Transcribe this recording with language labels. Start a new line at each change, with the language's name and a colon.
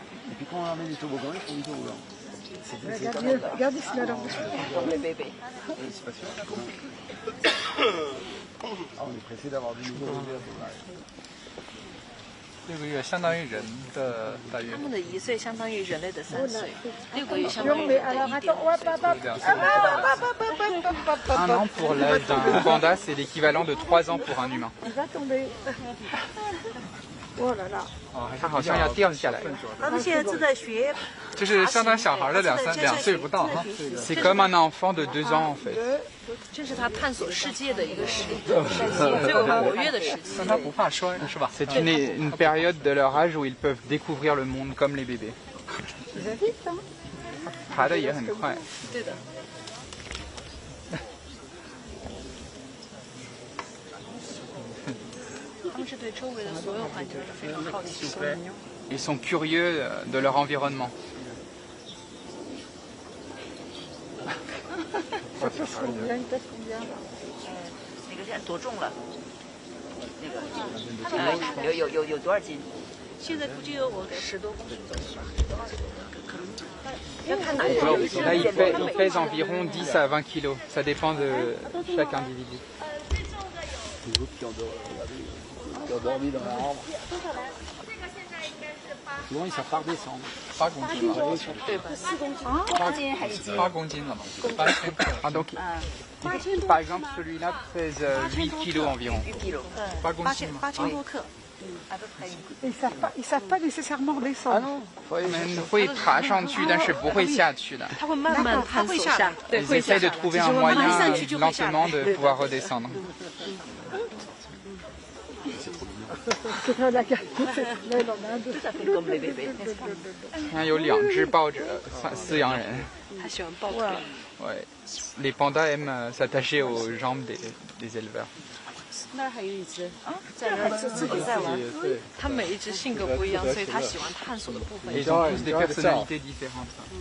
French: Et puis quand on ramène les toboggans, ils font du toboggan. Regarde ici là. Pour les bébés. C'est pas sûr. On est pressé d'avoir du nouveau bébé à Dubaï.
Chinese: 6个月相当于人的大约。他们的1岁相当于人类的3岁，6个月相当于人的1.5。
French: 1 an pour l'âge d'un panda, c'est l'équivalent de 3 ans pour un humain. Il va tomber. Oh là là.
Chinese: 它好像要掉下来。他们现在正在学，就是相当小孩的2岁不到哈。
French: C'est comme un enfant de 2 ans en fait.
Chinese: 这是他探索世界的一个时期，最活跃的时期。但他不怕摔是吧？
French: C'est une période de leur âge où ils peuvent découvrir le monde comme les bébés.
Chinese: 爬得也很快。对的。他们是对周围的所有环境是非常好奇的。
French: Ils sont curieux de leur environnement.
Chinese: 那个现在多重了？那个有多少斤？现在估计有我10多公斤左右。要看哪一种。
French: Là, il pèse environ 10 à 20 kilos. Ça dépend de chaque individu. Les autres qui ont dormi dans l'arbre. Souvent, ils savent pas redescendre.
Chinese: 8公斤了，对吧 8公斤了嘛，8000克。
French: Ah, donc, par exemple, celui-là pèse 8 kilos environ.
Chinese: 8公斤嘛。 8000多克。
French: Ils savent pas nécessairement redescendre. Ils peuvent
Chinese: 爬上去，但是不会下去的。他会慢慢探索下。
French: Ils essayent de trouver un moyen lentement de pouvoir redescendre.
Chinese: 有2只抱着饲养人。他喜欢抱着。
French: Ouais. Les pandas aiment s'attacher aux jambes des éleveurs.
Chinese: 那儿还有一只啊，在那儿自己在玩。他每一只性格不一样，所以他喜欢探索的部分。
French: Ils ont tous des personnalités différentes.